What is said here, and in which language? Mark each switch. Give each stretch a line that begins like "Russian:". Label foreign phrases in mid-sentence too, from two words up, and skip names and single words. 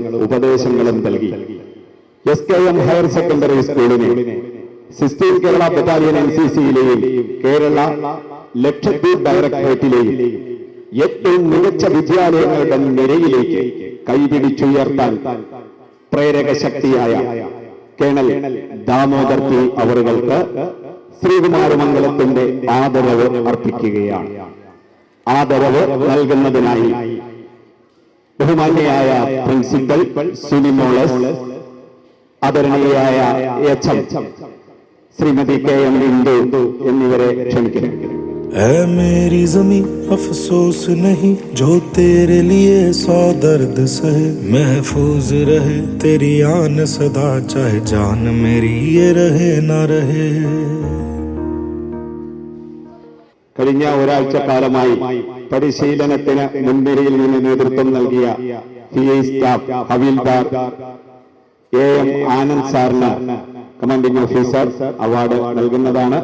Malayalam: ഉപദേശങ്ങളും നൽകി SKM ഹയർ സെക്കൻഡറി സ്കൂളിനെ 16 കേരള ബറ്റാലിയൻ NCCയിലെയും കേരള ലക്ഷദ്വീപ് ഡയറക്ടറേറ്റിലെയും ഏറ്റവും മികച്ച വിദ്യാലയങ്ങളുടെ നിരയിലേക്ക് കൈപിടിച്ചുയർത്താൻ പ്രേരക ശക്തിയായ കേണൽ ദാമോദർ പി അവറുകൾക്ക് ശ്രീകുമാരമംഗലത്തിന്റെ ആദരവ് അർപ്പിക്കുകയാണ്. ആദരവ് നൽകുന്നതിനായി ബഹുമാന്യയായ പ്രിൻസിപ്പൽ സുനിമോളസ്, ആദരണീയയായ HM ശ്രീമതി KM ഇന്ദു എന്നിവരെ ക്ഷണിക്കുന്നു.
Hindi: ऐ मेरी ज़मीं अफसोस नहीं जो तेरे लिए 100 दर्द सहे, महफूज रहे तेरी आन सदा, चाहे जान मेरी ये रहे ना रहे.
Malayalam: കഴിഞ്ഞ ഒരാഴ്ചക്കാലമായി പരിശീലനത്തിന് മുൻനിരയിൽ നിന്ന് നേതൃത്വം നൽകിയ PI സ്റ്റാഫ് ഹവീൽദാർ AM ആനന്ദ് സാറിന്
English: commanding officer award
Malayalam: നൽകുന്നതാണ്.